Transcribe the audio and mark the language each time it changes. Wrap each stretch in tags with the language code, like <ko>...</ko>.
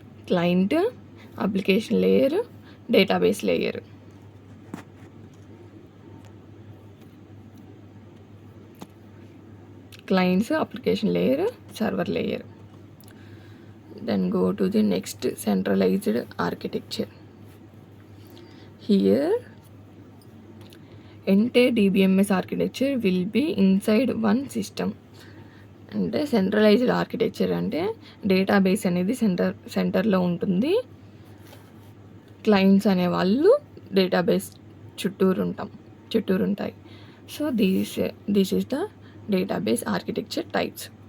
<en>Client, application layer, database layer. Clients, application layer, server layer. Then go to the next centralized architecture. Here entire DBMS architecture will be inside one system.</en> <te>అంటే centralised architecture అంటే database అనేది సెంటర్లో ఉంటుంది. Clients అనేవాళ్ళు database చుట్టూరు ఉంటాయి.</te> <en>So this is the database architecture types.</en>